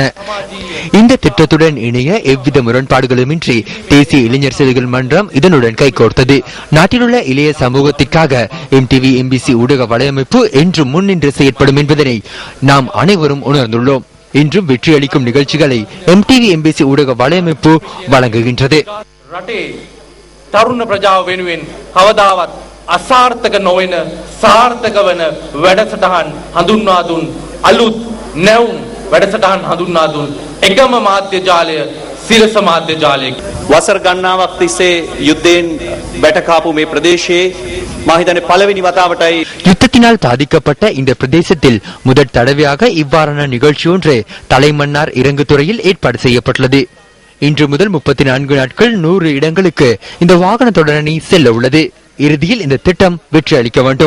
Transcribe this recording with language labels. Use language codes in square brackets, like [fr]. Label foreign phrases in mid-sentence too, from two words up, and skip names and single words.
[ta] இந்த திட்டத்துடன் இணைய எவ்வித முரண்பாடுகளுமின்றி தேசிய இளைஞர் சேவைகள் மன்றம் இதனுடன் கைகோர்த்தது. நாட்டிலுள்ள இளைய சமூகத்திற்காக MTV MBC ஊடக வலையமைப்பு என்றும் முன்னின்று செயற்படும் என்பதனை நாம் அனைவரும் உணர்ந்துள்ளோம். இன்றும் வெற்றி அளிக்கும் நிகழ்ச்சிகளை MTV MBC ஊடக வலையமைப்பு வழங்குகின்றது. [si] තරුණ ප්‍රජාව වෙනුවෙන් කවදාවත් අසාර්ථක නොවන සාර්ථක වන වැඩසටහන් හඳුන්වා දුන් අලුත් නැවුම් වැඩසටහන් හඳුන්වා දුන් එකම මාධ්‍ය ජාලය සිරස මාධ්‍ය ජාලය. වසර ගණනාවක් තිස්සේ යුද්ධයෙන් බැටකාපු මේ ප්‍රදේශයේ මා හිතන්නේ පළවෙනි වතාවටයි [ta] யுத்தத்தினால் பாதிக்கப்பட்ட இந்த பிரதேசத்தில் முதல் தடவையாக இவ்வாறான நிகழ்ச்சி ஒன்று தலைமன்னார் இறங்குதுறையில் ஏற்பாடு செய்யப்பட்டுள்ளது. இன்று முதல் 34 நாட்கள் 100 இடங்களுக்கு இந்த வாகன தொடரணி செல்ல உள்ளது. இறுதியில் இந்த திட்டம் வெற்றி அளிக்க வேண்டும்.